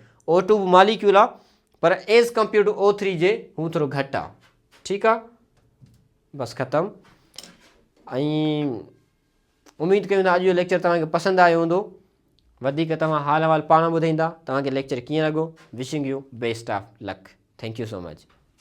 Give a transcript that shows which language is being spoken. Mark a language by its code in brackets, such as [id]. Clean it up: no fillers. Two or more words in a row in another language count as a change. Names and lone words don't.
[sd] O2 बि मालिक्यूल आहे, पर [en] as compared to [sd] O3 जे हू थोरो घटि आहे। ठीकु आहे। बसि ख़तमु। ऐं उमेदु कयूं था अॼु जो लेक्चर तव्हांखे पसंदि आयो हूंदो। वधीक तव्हां हाल अहिवाल पाण ॿुधाईंदा तव्हांखे लेक्चर कीअं लॻो। [en] Wishing you best of luck. Thank you so much.